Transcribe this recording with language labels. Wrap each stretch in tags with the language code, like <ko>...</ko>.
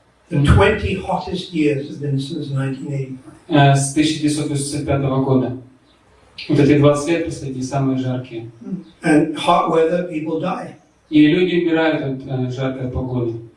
<en>The 20 hottest years have been since 1985.</en> <ru>С 1985 года. Вот эти 20 лет последние самые жаркие.</ru> <en>And hot weather, people die.</en> <ru>И люди умирают от жаркой погоды.</ru>